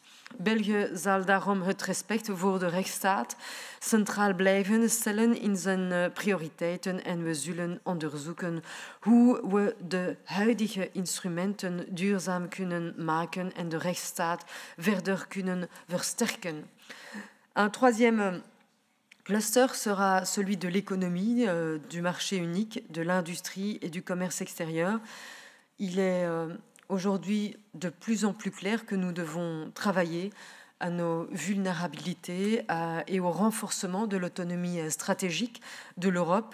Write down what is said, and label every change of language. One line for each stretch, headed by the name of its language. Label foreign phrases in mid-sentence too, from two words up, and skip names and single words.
Dutch: België zal daarom het respect voor de rechtsstaat centraal blijven stellen in zijn prioriteiten en we zullen onderzoeken hoe we de huidige instrumenten duurzaam kunnen maken en de rechtsstaat verder kunnen versterken.
French: Un troisième cluster sera celui de l'économie, du marché unique, de l'industrie et du commerce extérieur. Il est aujourd'hui de plus en plus clair que nous devons travailler à nos vulnérabilités et au renforcement de l'autonomie stratégique de l'Europe.